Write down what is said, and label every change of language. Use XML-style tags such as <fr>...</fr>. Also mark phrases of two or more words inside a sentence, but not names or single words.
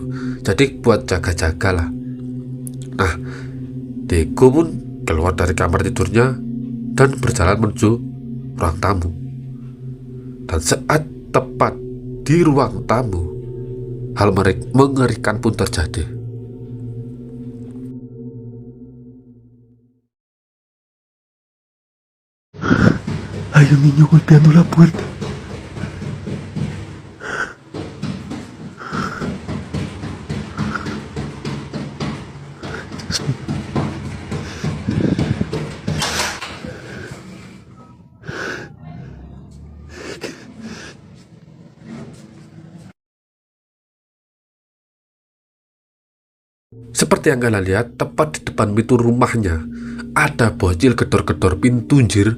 <id>Jadi buat jaga-jaga lah. Nah, Diego pun keluar dari kamar tidurnya dan berjalan menuju ruang tamu. Dan saat tepat di ruang tamu, hal mengerikan pun terjadi.</id> <es>Hay un niño golpeando la puerta. Dios mío.</es> <id>Seperti yang kalian lihat, tepat di depan pintu rumahnya ada bocil gedor-gedor pintu anjir.</id>